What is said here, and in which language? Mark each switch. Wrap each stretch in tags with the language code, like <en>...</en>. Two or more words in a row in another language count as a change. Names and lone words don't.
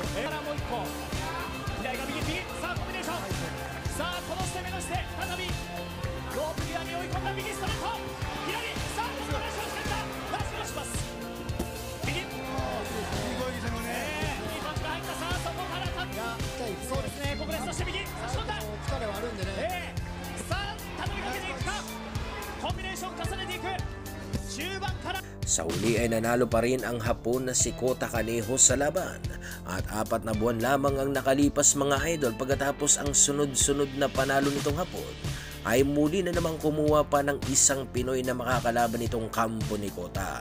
<ja>からもう一個、左が右右、さあコンビネーション、さあこの攻めの姿勢、再びロープ際に追い込んだ右ストレート、左、さあコンビネーションしてきた、ラストします。右、いい攻撃ですよね。いいパンチが入った、さあそこからタッチ、そうですね、ここでそして右、差し込んだ、疲れはあるんでね、さあたどりかけていくか、コンビネーション重ねていく、中盤から</ja> <tl>Sa huli ay nanalo pa rin ang Hapon na si Kota Kaneho sa laban at 4 na buwan lamang ang nakalipas mga idol pagkatapos ang sunod-sunod na panalo nitong Hapon ay muli na namang kumuha pa ng isang Pinoy na makakalaban nitong kampo ni Kota.</tl>